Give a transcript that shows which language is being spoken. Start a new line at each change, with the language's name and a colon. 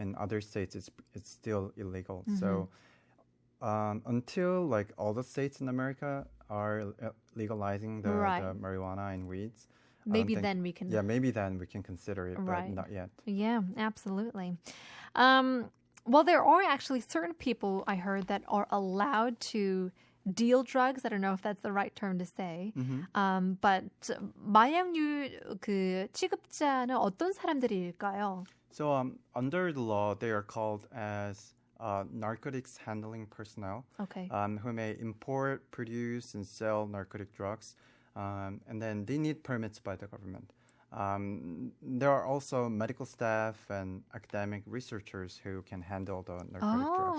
English: In other states, it's still illegal. So until like all the states in America are legalizing the marijuana and weeds, maybe then we can. Yeah, maybe then we can consider it, but not yet. Yeah, absolutely. Well, there are actually certain people I heard that are allowed to deal drugs. I don't know if that's the right term to say. But
Korean: 마약류 그 취급자는 어떤 사람들일까요?
English: So under the law, they are called as narcotics handling personnel, who may import, produce, and sell narcotic drugs. And then they need permits by the government. There are also medical staff and academic researchers who can handle the narcotic drugs.